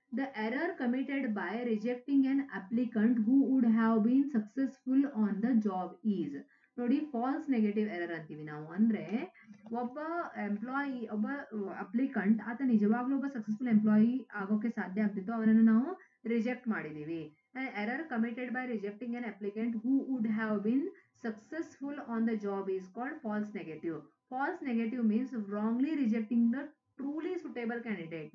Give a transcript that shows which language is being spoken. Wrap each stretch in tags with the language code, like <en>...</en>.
<en>The error committed by rejecting an applicant who would have been successful on the job is.</en> <kn>ನೋಡಿ falls negative error ಅಂತೀವಿ ನಾವು. ಅಂದ್ರೆ ಒಬ್ಬ employee, ಒಬ್ಬ ಅಪ್ಲಿಕಂಟ್ ಆತ ನಿಜವಾಗ್ಲೂ ಒಬ್ಬ ಸಕ್ಸಸ್ಫುಲ್ ಎಂಪ್ಲಾಯಿ ಆಗೋಕೆ ಸಾಧ್ಯ ಆಗ್ತಿತ್ತು, ಅವನನ್ನು ನಾವು ರಿಜೆಕ್ಟ್ ಮಾಡಿದೀವಿ.</kn> <en>Error committed by rejecting an applicant who would have been successful on the job is called false negative. False negative means wrongly rejecting the truly suitable candidate.</en>